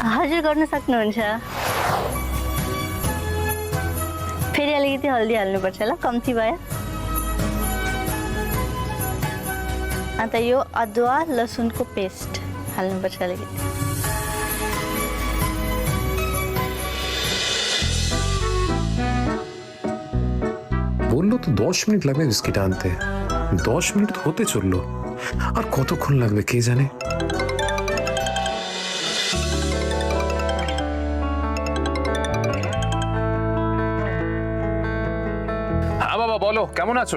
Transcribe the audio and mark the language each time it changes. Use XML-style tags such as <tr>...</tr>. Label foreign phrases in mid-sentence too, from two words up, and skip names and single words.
<ne>हजुर गर्न सक्नुहुन्छ। फेरि अलिकति हल्दी हाल्नुपर्छ ल, कम्ती भयो। अन्त यो अदुवा लसुनको पेस्ट हाल्नुपर्छ अलिकति।</ne> <bn>বললো তো 10 মিনিট লাগবে বিস্কিট আনতে। 10 মিনিট হতে চললো, আর কতক্ষণ লাগবে কে জানে। হ্যাঁ বাবা বলো, কেমন আছো?</bn>